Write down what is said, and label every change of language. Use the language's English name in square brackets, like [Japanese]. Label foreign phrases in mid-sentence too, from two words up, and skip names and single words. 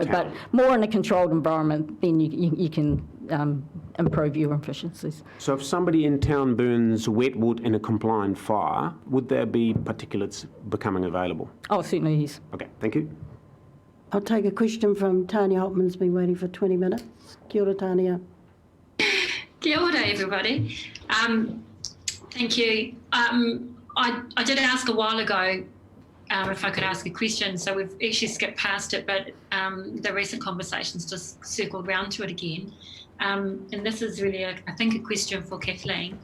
[English] No, but more in a controlled environment, then you can improve your efficiencies. So if somebody in town burns wet wood in a compliant fire, would there be particulates becoming available? Oh, certainly yes. Okay, thank you. I'll take a question from Tanya Hopman's been waiting for 20 minutes. [Māori] Kia ora, Tanya. Kia ora, [English] everybody. Thank you. I did ask a while ago if I could ask a question. So we've actually skipped past it, but the recent conversations just circled round to it again. And this is really, I think, a question for Kathleen.